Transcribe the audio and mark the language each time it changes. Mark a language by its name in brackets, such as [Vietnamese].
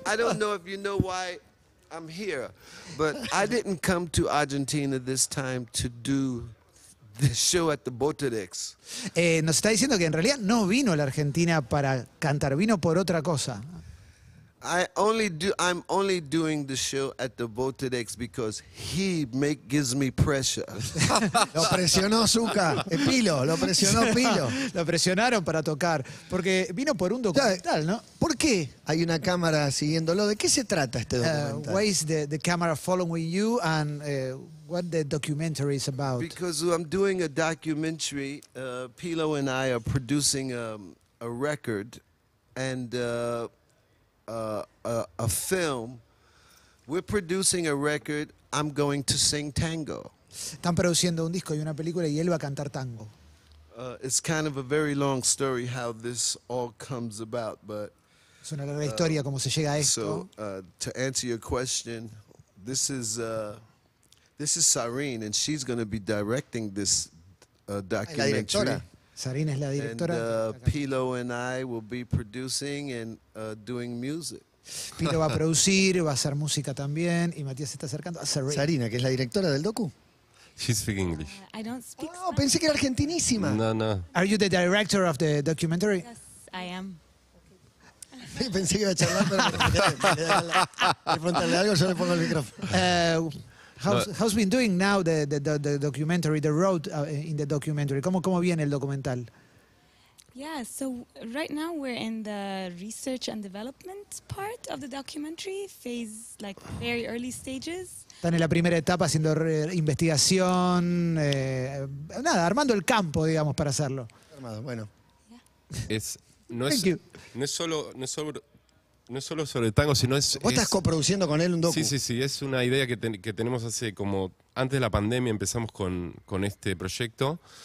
[English] I don't know if you know why I'm here, but I didn't come to Argentina this time to do the show at the Botto. [Spanish] Nos está diciendo que en realidad no vino a la Argentina para cantar, vino por otra cosa. [English] I'm only doing the show at the Botto because he gives me pressure. [Spanish] Lo presionó Zucca, Pilo, lo presionó Pilo. Lo presionaron para tocar, porque vino por un documental, ¿no? ¿Por qué hay una cámara siguiéndolo? ¿De qué se trata este documental? [English] Why is the camera following you and what the documentary is about? Because I'm doing a documentary. Pilo and I are producing a record and a film. We're producing a record. I'm going to sing tango. [Spanish] Están produciendo un disco y una película y él va a cantar tango. [English] It's kind of a very long story how this all comes about, but [Spanish] Es una larga historia cómo se llega a esto. [English] so to answer your question, this is Sareen, and she's going to be directing this [Spanish] La [English] documentary. [Spanish] directora. Sarina es la [English] And [Spanish] directora. [English] Pilo and I will be producing and doing music. [Spanish] Pilo va a producir, va a hacer música también y Matías se está acercando a Sarina. Sarina, que es la directora del docu. [English] She speaks English. I don't speak [Spanish] No, pensé que era argentinísima. No. [English] Are you the director of the documentary? Yes, I am. [Spanish] Pensé que iba a charlar, pero me quedé al preguntarle algo, yo le pongo el micrófono. [English] How's been doing now the documentary, the road in the documentary? [Spanish] ¿Cómo viene el documental? [English] Yeah, so right now we're in the research and development part of the documentary, phase, like very early stages. [Spanish] Están en la primera etapa haciendo investigación, nada, armando el campo, digamos, para hacerlo. Armado, bueno. No [English] Thank you. [Spanish] es solo sobre tango, sino es... Vos estás coproduciendo con él un docu. Sí, es una idea que tenemos hace como... Antes de la pandemia empezamos con este proyecto.